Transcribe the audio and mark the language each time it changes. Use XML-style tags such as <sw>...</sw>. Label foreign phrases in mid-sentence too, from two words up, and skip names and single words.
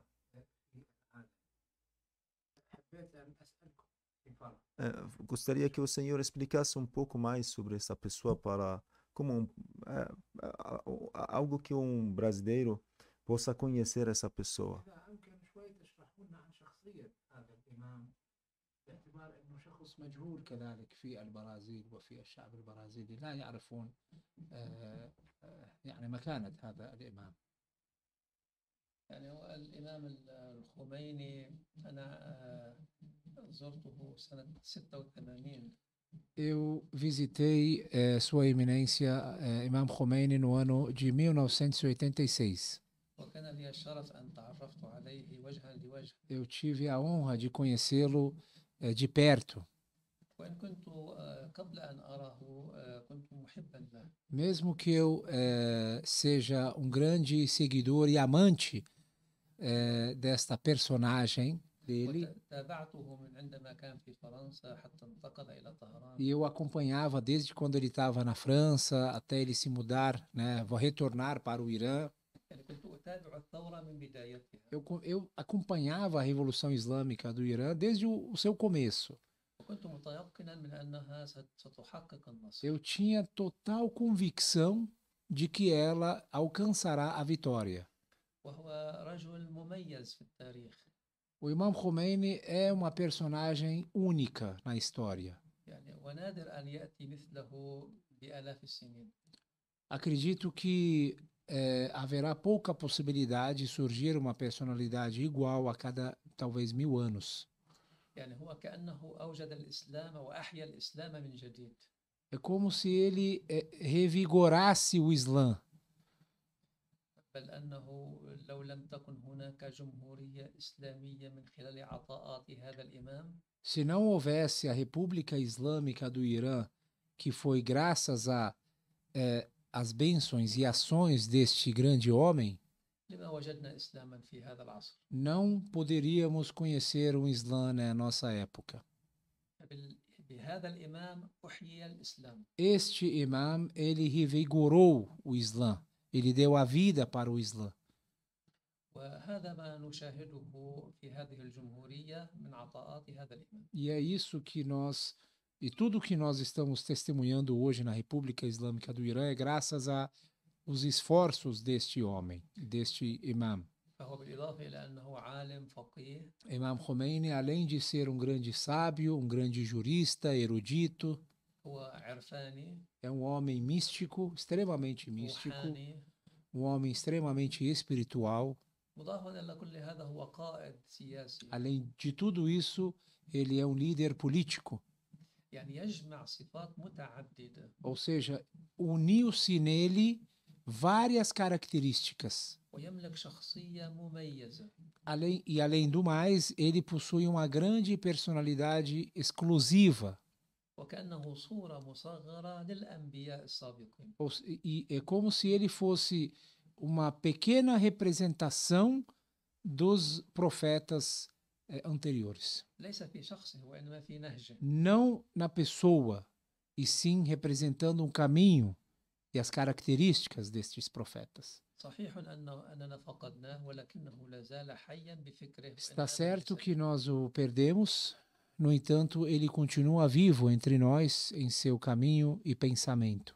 <pt>Gostaria que o senhor explicasse um pouco mais sobre essa pessoa para como algo que um brasileiro possa conhecer essa pessoa.</pt> <ar>باعتبار أنه شخص مجهول كذلك في البرازيل وفي الشعب البرازيلي لا يعرفون يعني مكانة هذا الإمام. يعني هو الإمام الخميني أنا زرته سنة 86.</ar> <pt>Eu visitei Sua Eminência Imam Khomeini no ano de 1986.</pt> <ar>وكان لي الشرف أن تعرفت عليه وجها لوجه.</ar> <pt>Eu tive a honra de conhecê-lo de perto.</pt> <ar>وإن كنت قبل أن أراه كنت محبا له.</ar> <pt>Mesmo que eu seja um grande seguidor e amante desta personagem dele,</pt> <ar>تابعته من عندما كان في فرنسا حتى انتقل إلى طهران.</ar> <pt>E eu acompanhava desde quando ele estava na França até ele se mudar, né, retornar para o Irã.</pt> <ar>يعني كنت أتابع الثورة من بدايتها.</ar> <pt>Eu acompanhava a Revolução Islâmica do Irã desde o seu começo.</pt> <ar>وكنت متيقنا من أنها ستحقق النصر.</ar> <pt>Eu tinha total convicção de que ela alcançará a vitória.</pt> <ar>وهو رجل مميز في التاريخ.</ar> <pt>O Imam Khomeini é uma personagem única na história.</pt> <ar>يعني ونادر أن يأتي مثله بآلاف السنين.</ar> <pt>Acredito que haverá pouca possibilidade de surgir uma personalidade igual a cada, talvez, 1000 anos.</pt> <ar>يعني هو كأنه أوجد الإسلام وأحيا الإسلام من جديد.</ar> <pt>É como se ele revigorasse o Islã.</pt> <ar>بل أنه لو لم تكن هناك جمهورية إسلامية من خلال عطاءات هذا الإمام.</ar> <pt>Se não houvesse a República Islâmica do Irã, que foi graças a as bênçãos e ações deste grande homem,</pt> <ar>لما وجدنا إسلاما في هذا العصر.</ar> <pt>não poderíamos conhecer um Islã na nossa época.</pt> <ar>بهذا الإمام أحيي الإسلام.</ar> <pt>Este imam, ele revigorou o Islã. Ele deu a vida para o Islã.</pt> <ar>وهذا ما نشاهده في هذه الجمهورية من عطاءات هذا الإمام.</ar> <pt>E é isso que nós, e tudo que nós estamos testemunhando hoje na República Islâmica do Irã é graças a os esforços deste homem, deste imam.</pt> <ar>فهو بالإضافة إلى أنه عالم فقيه.</ar> <pt>Imam Khomeini, além de ser um grande sábio, um grande jurista, erudito,</pt> <ar>هو عرفاني.</ar> <pt>é um homem místico, extremamente místico,</pt> <ar>روحاني.</ar> <pt>um homem extremamente espiritual.</pt> <ar>مضافا إلى كل هذا هو قائد سياسي.</ar> <pt>Além de tudo isso, ele é um líder político.</pt> <ar>يعني يجمع صفات متعددة.</ar> <pt>Ou seja, uniu-se nele várias características.</pt> <ar>ويملك شخصية مميزة.</ar> <pt>Além do mais, ele possui uma grande personalidade exclusiva.</pt> <ar>وكأنه صورة مصغرة للأنبياء السابقين.</ar> <pt>E é como se ele fosse uma pequena representação dos profetas anteriores.</pt> <ar>ليس في شخصه وإنما في نهجه.</ar> <pt>Não na pessoa, e sim representando um caminho e as características destes profetas.</pt> <ar>صحيح أننا فقدناه ولكنه لا زال حيا بفكره.</ar> <pt>Está certo que nós o perdemos, no entanto, ele continua vivo entre nós em seu caminho e pensamento.</pt>